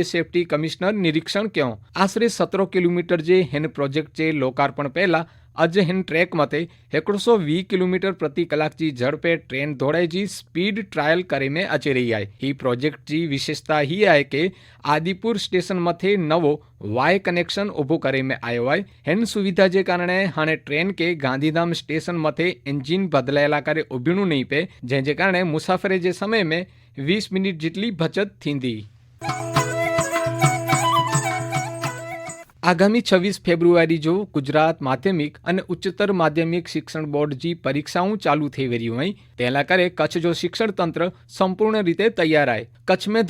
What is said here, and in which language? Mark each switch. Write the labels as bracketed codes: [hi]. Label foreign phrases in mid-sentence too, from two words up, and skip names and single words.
[kfr] सेफ्टी कमिश्नर निरीक्षण क्यों आश्रे 17 किलोमीटर जे हिन प्रोजेक्ट जे लोकार्पण पहला अज हिन ट्रेक मते 120 किलोमीटर प्रति कलाक जी झड़पे ट्रेन दौड़ाई जी स्पीड ट्रायल करे में अची रही है ही प्रोजेक्ट जी विशेषता ही है कि आदिपुर स्टेशन मथे नवो वाय कनेक्शन उभो करे में आयो है हिन सुविधा जे कारणे हाणे ट्रेन के गांधीधाम स्टेशन मथे इंजीन बदलायेला करे उभीणु नहीं पे जे कारणे मुसाफरी जे समय में 20 मिनिट जेटली बचत थींदी। आगामी 26 फेब्रुआरी जो गुजरात माध्यमिक और उच्चतर माध्यमिक शिक्षण बोर्ड जी परीक्षाओं चालू थी रही है तेना करे कच्छ जो शिक्षण तंत्र संपूर्ण रीते तैयार है कच्छ में